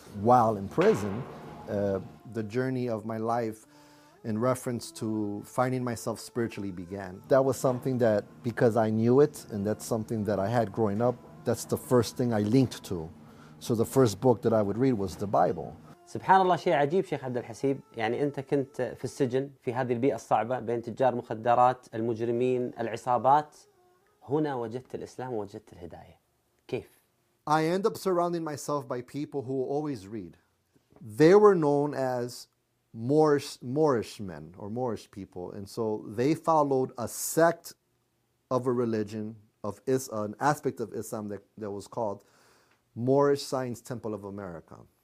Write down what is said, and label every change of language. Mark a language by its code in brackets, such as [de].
[en] While in prison, the journey of my life in reference to finding myself spiritually began. That was something that, because I knew it, and that's something that I had growing up, that's the first thing I linked to. So the first book that I would read was the Bible. [ar] Subhanallah, شيء عجيب شيخ عبد الحسيب. يعني أنت كنت في السجن في هذه البيئة الصعبة بين تجار مخدرات المجرمين العصابات. هنا وجدت الإسلام وجدت الهداية. كيف؟ [en] I end up surrounding myself by people who always read. They were known as Moorish men or Moorish people. And so they followed a sect of a religion, of an aspect of Islam that was called Moorish Science Temple of America.